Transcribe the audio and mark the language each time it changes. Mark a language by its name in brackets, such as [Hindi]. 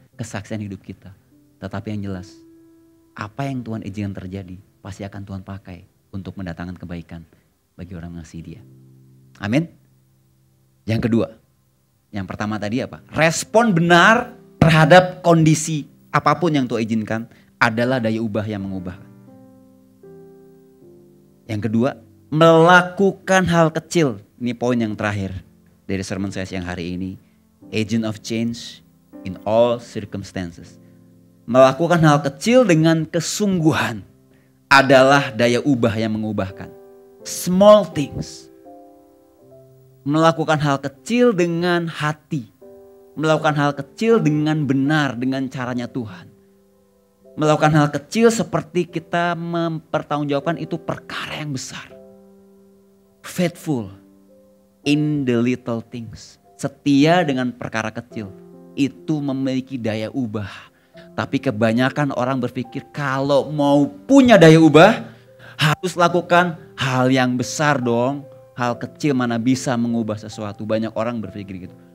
[Indonesian] Kesaksian hidup kita. Tetapi yang jelas. Apa yang Tuhan izinkan terjadi pasti akan Tuhan pakai untuk mendatangkan kebaikan bagi orang yang mengasihi Dia. Amin. Yang kedua. Yang pertama tadi apa? Respon benar terhadap kondisi apapun yang Tuhan izinkan adalah daya ubah yang mengubahkan. Yang kedua, melakukan hal kecil. Ini poin yang terakhir dari sermon saya siang hari ini. [English] Agent of change in all circumstances. [Indonesian] Melakukan hal kecil dengan kesungguhan adalah daya ubah yang mengubahkan. [English] Small things. [Indonesian] Melakukan hal kecil dengan hati. Melakukan hal kecil dengan benar, dengan caranya Tuhan. Melakukan hal kecil seperti kita mempertanggungjawabkan itu perkara yang besar. [English] Faithful in the little things. [Indonesian] Setia dengan perkara kecil. Itu memiliki daya ubah. Tapi kebanyakan orang berpikir kalau mau punya daya ubah harus lakukan hal yang besar dong. Hal kecil mana bisa mengubah sesuatu. Banyak orang berpikir gitu.